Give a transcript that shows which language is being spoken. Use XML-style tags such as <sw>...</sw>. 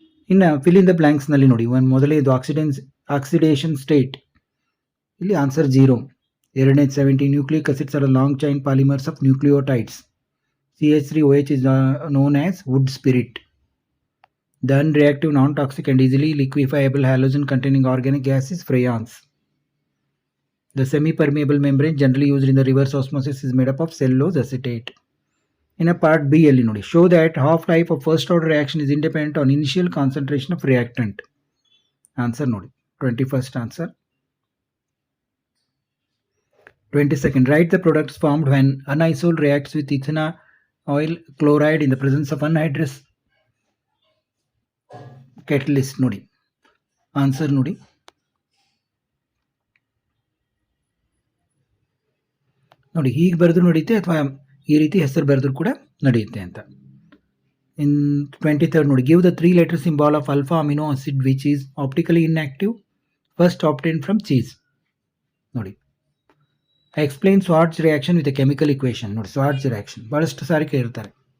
<kn>ಇನ್ನು fill in the ಬ್ಲಾಂಕ್ಸ್ನಲ್ಲಿ ನೋಡಿ, ಮೊದಲೇ ಇದು ಆಕ್ಸಿಡೇಷನ್ ಸ್ಟೇಟ್, ಇಲ್ಲಿ ಆನ್ಸರ್ 0. ಎರಡನೇದು</kn> <en>70 nucleic acids are long chain polymers of nucleotides. CH3OH is known as wood spirit. The unreactive, non-toxic and easily liquefiable halogen-containing organic gas is freons. The semi-permeable membrane generally used in the reverse osmosis is made up of cellulose acetate. In a part B, show that half-life of first-order reaction is independent on initial concentration of reactant. Answer</en> <kn>nodi,</kn> <en>21st answer. 22nd, write the products formed when anisole reacts with ethanol oil chloride in the presence of anhydrous catalyst.</en> <kn>ನೋಡಿ answer ನೋಡಿ, ಹೀಗೆ ಬರೆದ್ರು ನಡೆಯುತ್ತೆ ಅಥವಾ ಈ ರೀತಿ ಹೆಸರು ಬರೆದ್ರು ಕೂಡ ನಡೆಯುತ್ತೆ ಅಂತ.</kn> <en>in 23rd</en> <kn>ನೋಡಿ,</kn> <en>Give the 3 letter symbol of alpha amino acid which is optically inactive, first obtained from cheese.</en> <kn>ನೋಡಿ,</kn> <en>Explain Swarts reaction with a chemical equation.</en> <kn>ನೋಡಿ, ಸ್ವಾರ್ಟ್ಸ್ ರಿಯಾಕ್ಷನ್ ಬಹಳಷ್ಟು ಸಾರಿ ಕೇಳ್ತಾರೆ.</kn>